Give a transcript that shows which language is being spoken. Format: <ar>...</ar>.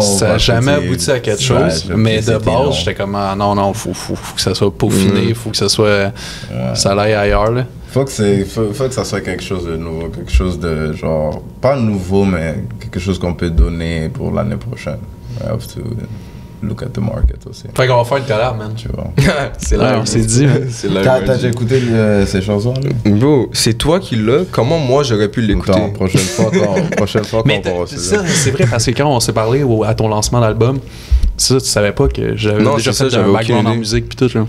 <fr>Ça n'a jamais abouti à quelque chose. Mais de base j'étais comme non, faut que ça soit peaufiné, faut que ça soit ça aille ailleurs là. Faut que ça soit quelque chose de nouveau, quelque chose de genre, pas nouveau, mais quelque chose qu'on peut donner pour l'année prochaine.</fr> <en>I have to look at the market aussi.</en> <fr>Fait qu'on va faire une collab, man. Tu vois. C'est là, on s'est dit. T'as déjà écouté ces chansons, là? Bro, c'est toi qui l'as. Comment moi j'aurais pu l'écouter? Prochaine fois qu'on va aussi. Ça, c'est vrai, parce que quand on s'est parlé à ton lancement d'album, ça, tu savais pas que j'avais déjà fait un background en musique pis tout, genre.</fr>